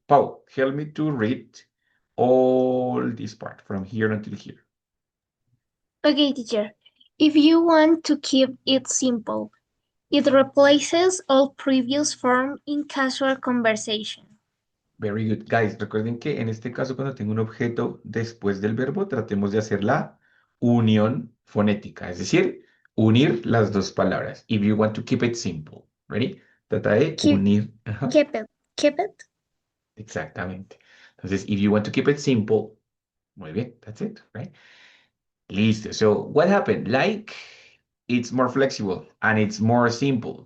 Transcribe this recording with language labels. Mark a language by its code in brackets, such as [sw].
[en] Paul, help me to read all this part from here until here. Okay, teacher. If you want to keep it simple, it replaces all previous form in casual conversation. Very good. [es] Guys, recuerden que en este caso, cuando tengo un objeto después del verbo, tratemos de hacer la unión fonética, es decir, unir las dos palabras. [en] If you want to keep it simple. Ready? [es] Trata de [en] Keep, [es] unir. Ajá, [en] keep it, keep it. [es] exactamente. Entonces, [en] if you want to keep it simple, [es] muy bien, [en] that's it, right? [es] Listo. [en] So, what happened? Like, it's more flexible and it's more simple.